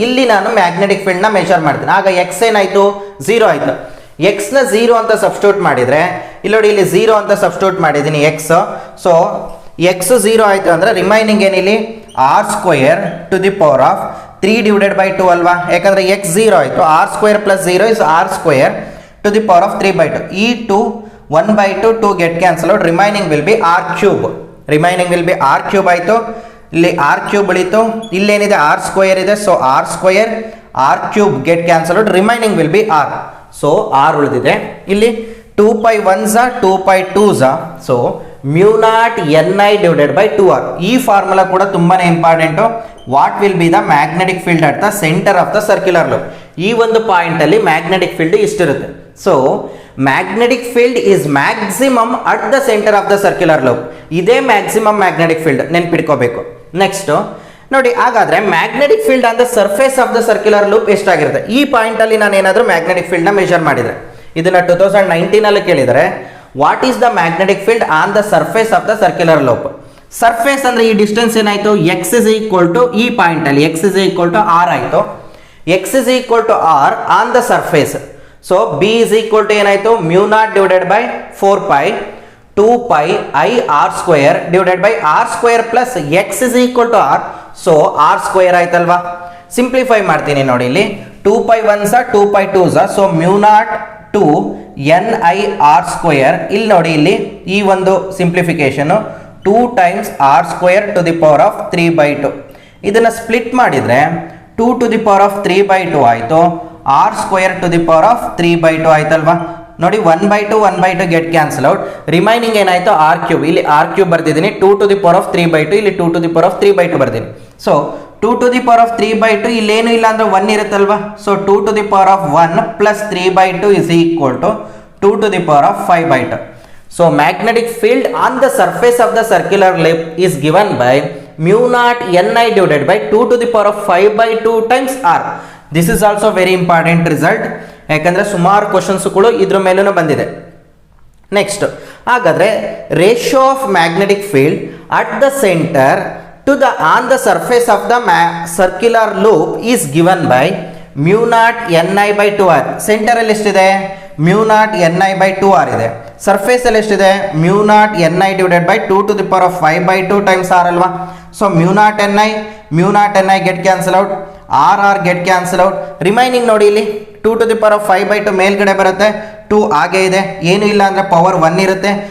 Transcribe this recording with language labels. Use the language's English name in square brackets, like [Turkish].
[Kannada] ಇಲ್ಲಿ ನಾನು magnetic field ನ ಮೆಷರ್ ಮಾಡ್ತೀನಿ. ಆಗ x ಏನಾಯ್ತು, 0 ಆಯ್ತು. x ನ 0 ಅಂತ ಸಬ್ಸ್ಟಿಟ್ಯೂಟ್ ಮಾಡಿದ್ರೆ ಇಲ್ಲಿ ನೋಡಿ, ಇಲ್ಲಿ 0 ಅಂತ ಸಬ್ಸ್ಟಿಟ್ಯೂಟ್ ಮಾಡಿದ್ದೀನಿ x. ಸೊ x 0 ಆಯ್ತು ಅಂದ್ರೆ remaining ಏನಿಲ್ಲಿ r square to the power of 3 divided by 2 ಅಲ್ವಾ. ಯಾಕಂದ್ರೆ x 0 ಆಯ್ತು, [English] r square plus 0 is r square to the power of 3 by 2. ಈ 2 1 by 2 2 get cancel out, remaining will be r cube. Remaining will be r cube ಆಯಿತು. [Kannada] ಇಲ್ಲಿ r cube ಉಳಿತು, ಇಲ್ಲೇನಿದೆ r square ಇದೆ. [English] So r square r cube get cancel out, remaining will be r. [Kannada] So r ಉಳಿದಿದೆ. [English] ಇಲ್ಲಿ 2 pi 1s 2 pi 2s. So mu naught ni divided by 2r. [Kannada] ಈ formula ಕೂಡ ತುಂಬಾನೇ important. [English] What will be the magnetic field at the centre of the circular loop. [Kannada] ಈ ಒಂದು point ಅಲ್ಲಿ magnetic field ಇಷ್ಟಿರುತ್ತೆ. [English] So magnetic field is maximum at the centre of the circular loop. [Kannada] ಇದೇ maximum magnetic field, ನೆನ್ಪಿಟ್ಕೋಬೇಕು. Next ನೋಡಿ, ಹಾಗಾದ್ರೆ magnetic field [English] on the surface of the circular loop [Kannada] ಎಷ್ಟಾಗಿರುತ್ತೆ. ಈ point ಅಲ್ಲಿ ನಾನು ಏನಾದರೂ ಮ್ಯಾಗ್ನೆಟಿಕ್ ಫೀಲ್ಡ್ ನ measure ಮಾಡಿದ್ರೆ, ಇದನ್ನ 2019 ಅಲ್ಲಿ ಕೇಳಿದರೆ, [English] What is the magnetic field on the surface of the circular loop. [Kannada] Surface ಅಂದ್ರೆ ಈ ಡಿಸ್ಟೆನ್ಸ್ ಏನಾಯ್ತು, x ಇಸ್ ಈಕ್ವಲ್ ಟು ಈ ಪಾಯಿಂಟ್ ಅಲ್ಲಿ x is equal to r ಆಯ್ತು. x is equal to r on the surface. So b is equal to ಏನಾಯ್ತು, mu naught divided by 4 pi 2 pi I r square divided by r square plus x is equal to r. So r square ಆಯ್ತಲ್ವಾ. Simplify ಮಾಡ್ತೀನಿ ನೋಡಿ, ಇಲ್ಲಿ 2 pi 1s 2 pi 2s. [English] So mu naught 2 ni r square. [Kannada] ಇಲ್ಲಿ ನೋಡಿ, ಇಲ್ಲಿ ಈ ಒಂದು simplification 2 times r square to the power of 3 by 2. ಇದನ್ನ ಸ್ಪ್ಲಿಟ್ ಮಾಡಿದ್ರೆ 2 to the power of 3 by 2 ಆಯಿತು. r square to the power of 3 by 2 ಆಯ್ತಲ್ವಾ. ನೋಡಿ, 1 by 2 1 by 2 get cancel out. Remaining ಏನಾಯ್ತು, r ಕ್ಯೂಬ್. ಇಲ್ಲಿ r cube ಬರ್ದಿದ್ದೀನಿ. 2 to the power of 3 by 2, ಇಲ್ಲಿ 2 to the power of 3 by 2 ಬರ್ತೀನಿ. So 2 to the power of 3 by 2 ಇಲ್ಲೇನು ಇಲ್ಲ ಅಂದ್ರೆ 1 ಇರುತ್ತಲ್ವಾ. [English] So 2 to the power of 1 plus 3 by 2 is equal to 2 to the power of 5 by 2. So magnetic field on the surface of the circular loop is given by mu naught ni divided by 2 to the power of 5 by 2 times r. This is also very important result, [Kannada] ಯಾಕಂದ್ರೆ ಸುಮಾರು questions ಕೂಡ ಇದ್ರ ಮೇಲೂ ಬಂದಿದೆ. [English] Next, ಹಾಗಾದ್ರೆ ratio of magnetic field at the centre to the on the surface of the circular loop is given by mu naught ni by 2r. [Kannada] Centre ಅಲ್ಲಿ ಎಷ್ಟಿದೆ, mu naught ni by 2r ಇದೆ. Surface ಅಲ್ಲಿ ಎಷ್ಟಿದೆ, mu naught ni divided by 2 to the power of 5 by 2 times r ಅಲ್ವಾ. [English] So mu naught ni get cancel out, r get cancel out. [Kannada] Remaining ನೋಡಿ, ಇಲ್ಲಿ 2 to the power of 5 by 2 ಮೇಲ್ಗಡೆ ಬರುತ್ತೆ, 2 ಹಾಗೆ ಇದೆ, ಏನು ಇಲ್ಲ ಅಂದ್ರೆ ಪವರ್ 1 ಇರುತ್ತೆ.